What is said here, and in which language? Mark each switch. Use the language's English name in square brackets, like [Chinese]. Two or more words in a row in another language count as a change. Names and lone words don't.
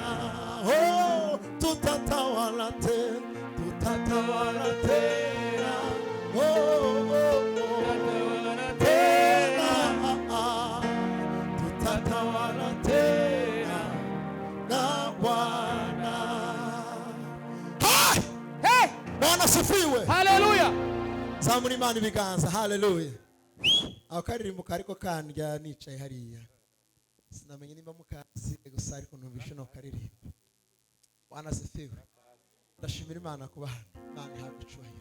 [Swahili] Oh, tutatawala tena, oh, tena, tutatawala tena na Bwana. Hai! Hey! Bwana sifiwe. Haleluya. [Kinyarwanda] Zamura Imana ibiganza. Haleluya. Ako karirimbo kariko kandya nicaye hariya, sinamenye nimba mukazi gusa ariko numvishe no karirimbo. [Swahili] Bwana sifiwe. [Kinyarwanda] Ndashimira Imana ku bana. Imana ihabwe icyubahiro.